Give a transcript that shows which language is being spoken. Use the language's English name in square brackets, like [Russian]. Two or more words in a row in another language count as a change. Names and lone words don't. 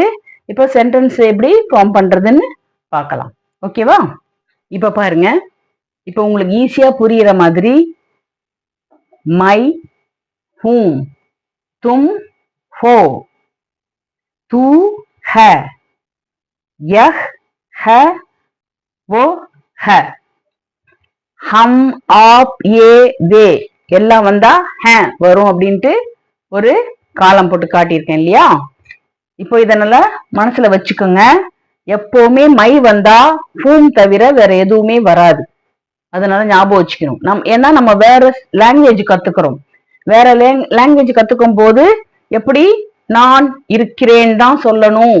[Tamil] இப்போ சென்டென்ஸ் எப்படி ஃபார்ம் பண்றதுன்னு பார்க்கலாம். ஓகேவா? இப்ப பாருங்க, இப்போ உங்களுக்கு ஈஸியா புரியுற மாதிரி [Hindi] मैं हूँ तुम हो तू है यह है वो है, हम आप ये वे [Tamil] எல்லாம் வந்தா ஹே வரும் அப்படின்ட்டு ஒரு காலம் போட்டு காட்டியிருக்கேன் இல்லையா? இப்போ இதனால மனசுல வச்சுக்கோங்க. எப்பவுமே மை வந்தா ஹூம் தவிர வேற எதுவுமே வராது. அதனால ஞாபகம் வச்சுக்கணும். ஏன்னா நம்ம வேற லாங்குவேஜ் கத்துக்கிறோம். வேற லாங்குவேஜ் கத்துக்கும் போது எப்படி நான் இருக்கிறேன் தான் சொல்லணும்.